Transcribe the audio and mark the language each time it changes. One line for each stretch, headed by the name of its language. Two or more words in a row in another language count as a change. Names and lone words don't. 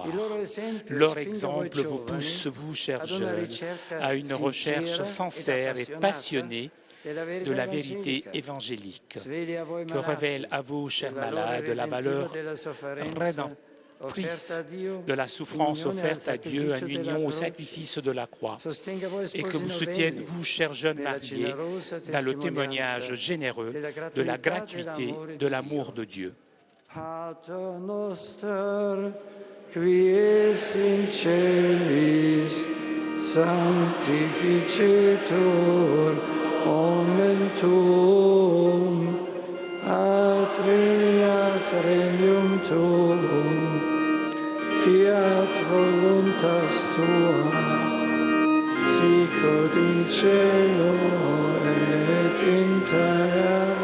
French: Leur exemple vous pousse, vous, chers jeunes, à une recherche sincère et passionnée de la vérité évangélique, que révèle à vous, chers malades, la valeur rédemptrice de la souffrance offerte à Dieu en union au sacrifice de la croix, et que vous soutienne, vous, chers jeunes mariés, dans le témoignage généreux de la gratuité de l'amour de Dieu.
Latin: Pater noster, qui es in celis, sanctificetur nomen tuum, ad veniat regnum tuum, fiat voluntas tua, sicut in cielo et in terra.